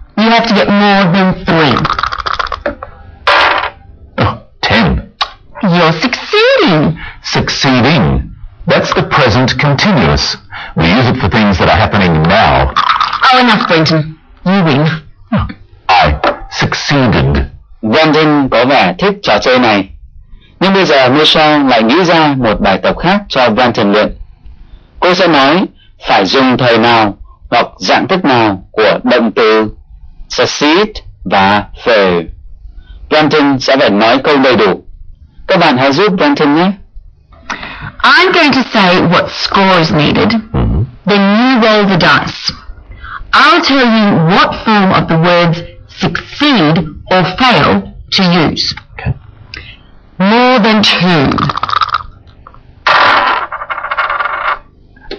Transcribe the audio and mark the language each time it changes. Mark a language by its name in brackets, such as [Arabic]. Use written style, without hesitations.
[English] You have to get more than 3. 10. You're succeeding. Succeeding. That's the present continuous. We use it for things that are happening now. Oh, enough, Brenton. You win. I succeeded. [Vietnamese] Brandon có vẻ thích trò chơi này. Nhưng bây giờ Michelle lại nghĩ ra một bài tập khác cho Brandon luyện. Cô sẽ nói phải dùng thời nào hoặc dạng thức nào của động từ succeed và fail. Brandon sẽ phải nói câu đầy đủ. Các bạn hãy giúp Brandon nhé. [English] I'm going to say what score is needed. Then you roll the dice. I'll tell you what form of the words succeed or fail to use. Okay. More than 2.